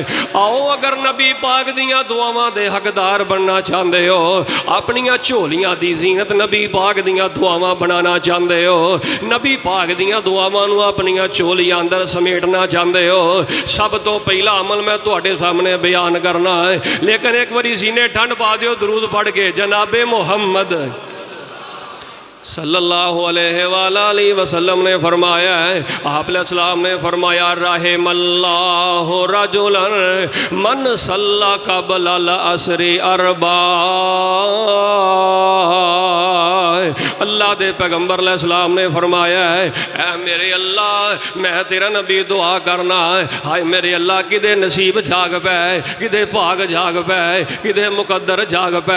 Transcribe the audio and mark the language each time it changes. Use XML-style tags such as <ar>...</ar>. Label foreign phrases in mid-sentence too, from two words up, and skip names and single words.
<pa>ਆਓ ਅਗਰ ਨਬੀ ਪਾਕ ਦੀਆਂ ਦੁਆਵਾਂ ਦੇ ਹੱਕਦਾਰ ਬਣਨਾ ਚਾਹੁੰਦੇ ਹੋ, ਅਪਣੀਆਂ ਝੋਲੀਆਂ ਦੀ ਜ਼ੀਨਤ ਨਬੀ ਪਾਕ ਦੀਆਂ ਦੁਆਵਾਂ ਬਣਾਉਣਾ ਚਾਹੁੰਦੇ ਹੋ, ਨਬੀ ਪਾਕ ਦੀਆਂ ਦੁਆਵਾਂ ਨੂੰ ਅਪਣੀਆਂ ਝੋਲੀਆਂ ਅੰਦਰ ਸਮੇਟਣਾ ਚਾਹੁੰਦੇ ਹੋ, ਸਭ ਤੋਂ ਪਹਿਲਾ ਅਮਲ ਮੈਂ ਤੁਹਾਡੇ ਸਾਹਮਣੇ ਬਯਾਨ ਕਰਨਾ ਹੈ। ਲੇਕਿਨ ਇਕ ਬਾਰੀ ਸੀਨੇ ਠੰਡ ਪਾ ਦਿਓ ਦਰੂਦ ਪੜ੍ਹ ਕੇ ਜਨਾਬੇ ਮੁਹੰਮਦ</pa> <ar>صلى الله عليه وسلم</ar> <pa>ਨੇ ਫ਼ਰਮਾਇਆ ਹੈ, ਆਪ ਸਲਾਮ ਨੇ ਫ਼ਰਮਾਇਆ</pa> <ar>رحم الله رجلا من صلى قبل العصر أربعا.</ar> <pa>ਅੱਲਾਹ ਦੇ ਪੈਗੰਬਰ ਸਲਾਮ ਨੇ ਫ਼ਰਮਾਇਆ ਹੈ, ਐ ਮੇਰੇ ਅੱਲਾਹ ਮੈਂ ਤੇਰਾ ਨਬੀ ਦੁਆ ਕਰਨਾ ਹੈ, ਹਾਏ ਮੇਰੇ ਅੱਲਾਹ ਕਿਦੇ ਨਸੀਬ ਜਾਗ ਪੈ, ਕਿਦੇ ਭਾਗ ਜਾਗ ਪੈ, ਕਿਦੇ ਮੁਕੱਦਰ ਜਾਗ ਪੈ।</pa>